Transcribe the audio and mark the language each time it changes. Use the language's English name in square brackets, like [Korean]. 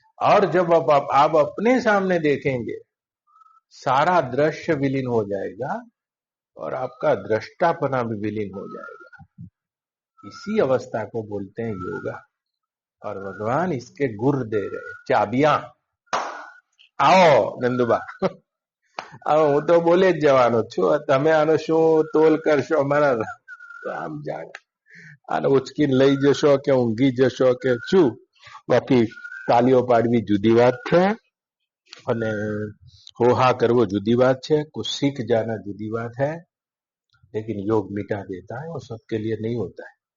[Hindi] और जब आप अपने सामने देखेंगे, सारा दृश्य विलीन हो जाएगा और आपका दृष्टापना भी विलीन हो जाएगा। इसी अवस्था को बोलते हैं योगा। और भगवान इसके गुर दे रहे, चाबियां। आओ नंदुबा, आओ, [Gujarati] હું તો બોલે જ જવાનો છું, તમે આનો શું તોલ કરશો અમારા? તો આમ જાણે આને ઉચકીને લઈ જશો કે ઊંઘી જશો કે શું? બાકી તાલીઓ પાડવી જુદી વાત છે, અને હોહા કરવો જુદી વાત છે, [Hindi] कुछ सीख जाना जुदी बात है। लेकिन योग मिटा देता है, वो सबके लिए नहीं होता है।